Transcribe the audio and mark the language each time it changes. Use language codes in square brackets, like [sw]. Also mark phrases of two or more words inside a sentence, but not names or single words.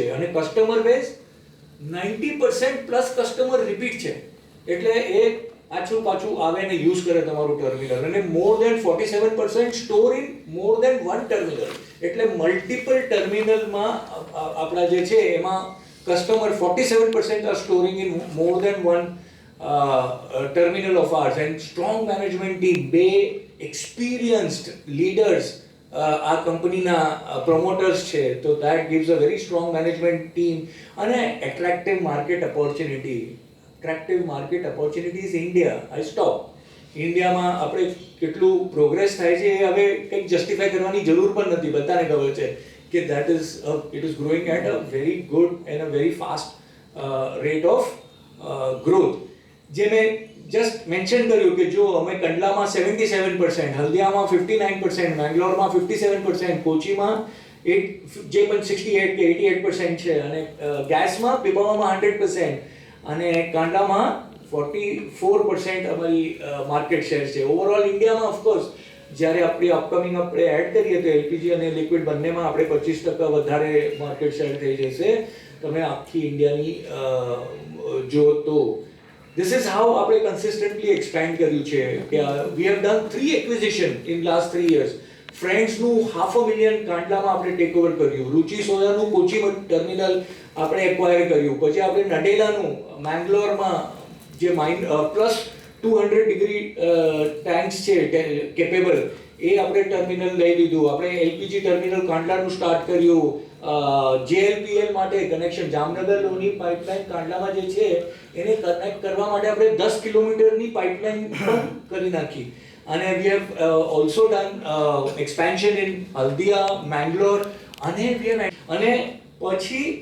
[gu] અને [en] customer base 90% plus customer repeat [gu] છે, એટલે એ આછું પાછું આવે ને યુઝ કરે તમારું ટર્મિનલ. [en] અને more than 47% store in more than 1 terminal, [gu] એટલે મલ્ટિપલ ટર્મિનલમાં આપણા જે છે એમાં [en] કસ્ટમર 47% are storing in more than 1 terminal of ours. And strong management team, બે experienced leaders [gu] આ કંપનીના [en] promoters [gu] છે, તો [en] that gives a very strong management team અને attractive market opportunities India. I stop. [gu] ઇન્ડિયામાં આપણે કેટલું પ્રોગ્રેસ થાય છે એ હવે કંઈક જસ્ટિફાઈ કરવાની જરૂર પણ નથી, બધાને ખબર છે કે [en] it is growing at a very good and a very fast rate of growth. [gu] જે મેં [en] just mention [gu] કર્યું કે જો અમે કંડલામાં 77%, હલ્દિયામાં 59%, મેંગ્લોરમાં 57%, કોચીમાં જે પણ 68 કે 88% છે, અને ગેસમાં પીપાવામાં 100% અને કાંડામાં 44% અમારી [en] market share [gu] છે. ઓવરઓલ ઇન્ડિયામાં ઓફકોર્સ જ્યારે આપણે અપકમિંગ આપણે એડ કરીએ તો એલપીજી અને લિક્વિડ બંનેમાં આપણે 25% વધારે [en] market share [gu] થઈ જશે તમે આખી ઇન્ડિયાની જો તો. [en] This is how આપણે consistently expand [gu] કર્યું છે કે [en] we have done 3 acquisition in last 3 years. [gu] ફ્રેન્ડ્સનું 500,000 કાંડલામાં આપણે [en] take over [gu] કર્યું, રુચિ સોયાનું કોચી ટર્મિનલ આપણે એક્વાયર કર્યું, પછી આપણે નડેલાનું મેંગ્લોરમાં જે [en] plus 200 degree tanks [gu] છે કેપેબલ એ આપણે ટર્મિનલ લઈ લીધું, આપણે એલપીજી ટર્મિનલ કાંડલાનું સ્ટાર્ટ કર્યું, જેએલપીએલ માટે કનેક્શન જામનગર લોની પાઇપલાઇન કાંડલામાં જે છે એને કનેક્ટ કરવા માટે આપણે 10 કિલોમીટરની પાઇપલાઇન પણ કરી નાખી, અને [en] we have also done expansion in Haldia, Mangalore, [gu] અને પછી